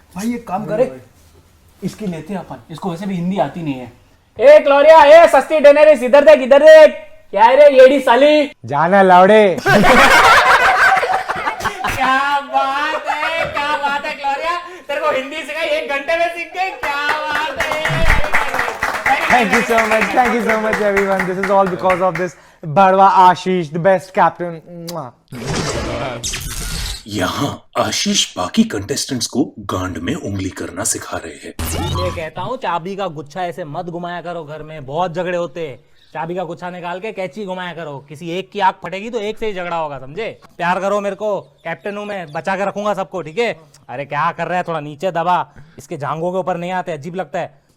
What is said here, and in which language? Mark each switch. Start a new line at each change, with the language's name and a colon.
Hindi: भाई एक काम करे, इसकी लेते हैं अपन। इसको वैसे भी हिंदी आती नहीं है। ए ग्लोरिया, ए सस्ती डेनेरिस, इधर देख। क्या है रे येड़ी साली? जाना लौड़े। क्या बात है ग्लोरिया, तेरे को हिंदी सिखाई 1 घंटे में सीख गई, क्या बात है।
English: Thank you so much everyone. This is all because of this Badwa Ashish, the best captain. Mwah.
Hindi: यहाँ आशीष बाकी कंटेस्टेंट्स को गांड में उंगली करना सिखा रहे हैं। ये कहता हूँ, चाबी का गुच्छा ऐसे मत घुमाया करो घर में, बहुत झगड़े होते हैं। चाबी का गुच्छा निकाल के कैची घुमाया करो, किसी एक की आंख फटेगी तो एक से ही झगड़ा होगा, समझे? प्यार करो मेरे को, कैप्टन हूँ मैं, बचा के रखूंगा सबको, ठीक है? अरे क्या कर रहा है, थोड़ा नीचे दबा, इसके जांघों के ऊपर नहीं आते, अजीब लगता है।